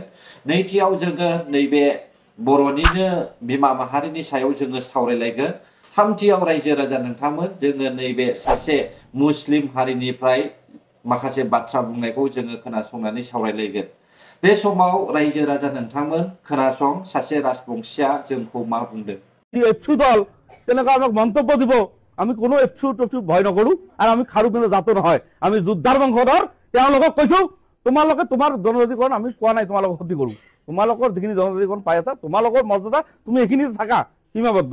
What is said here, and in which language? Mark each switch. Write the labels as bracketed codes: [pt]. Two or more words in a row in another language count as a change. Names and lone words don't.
[brx] नैथियाव जोङो नैबे बर'निनो बिमा माहारिनि सायाव जोङो सावरायलायगोन। थामथियाव रायजो राजा नोंथांमोन जोङो नैबे सासे मुस्लिम हारिनिफ्राय माखासे बाथ्रा बुंनायखौ जोङो खोनासंनानै सावरायलायगोन। बे समाव रायजो राजा नोंथांमोन खोनासं सासे राजबंशीया जोंखौ मा बुंदों। [as] এফচু দল তেনেকুৱা আমাক মন্তব্য দিব, আমি কোনো এফচু টফচু ভয় নকৰো আৰু আমি খাৰু পিন্ধা জাতো নহয়, আমি যোদ্ধাৰ বংশধৰ। তেওঁলোকক কৈছো তোমালোকে তোমাৰ জনজাতিকৰণ আমি কোৱা নাই তোমালোকক ক্ষতি কৰো, তোমালোকৰ যিখিনি জনজাতিকৰণ পাই আছা তোমালোকৰ মৰ্যাদা তুমি এইখিনিতে থাকা সীমাবদ্ধ।